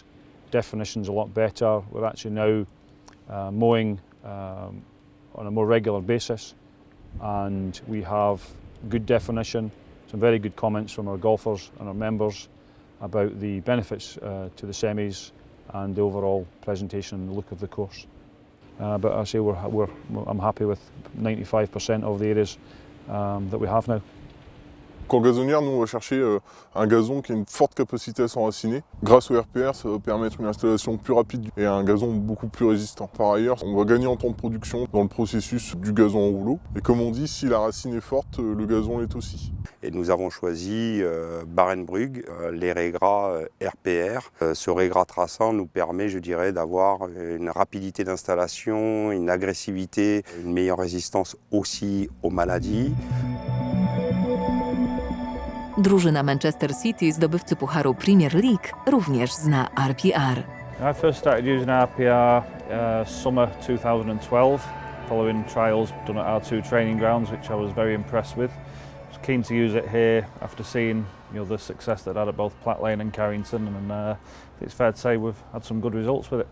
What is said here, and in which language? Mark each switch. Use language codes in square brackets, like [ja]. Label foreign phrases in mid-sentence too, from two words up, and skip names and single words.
[en] Definition's a lot better. We're actually now mowing on a more regular basis, and we have good definition. Some very good comments from our golfers and our members about the benefits to the semis and the overall presentation and the look of the course. But I say I'm happy with 95% of the areas that we have now. [fr] Qu'en gazonnière, nous on va chercher un gazon qui a une forte capacité à s'enraciner. Grâce au RPR, ça va permettre une installation plus rapide et un gazon beaucoup plus résistant. Par ailleurs, on va gagner en temps de production dans le processus du gazon en rouleau. Et comme on dit, si la racine est forte, le gazon l'est aussi. Et nous avons choisi Barenbrugg, les raygras RPR. Ce raygras traçant nous permet, je dirais, d'avoir une rapidité d'installation, une agressivité, une meilleure résistance aussi aux maladies. [pl] Drużyna Manchester City, zdobywcy Pucharu Premier League, również zna RPR. [en] I first started using RPR summer 2012, following trials done at our two training grounds, which I was very impressed with. I was keen to use it here after seeing the success that it had at both Platt Lane and Carrington, and it's fair to say we've had some good results with it.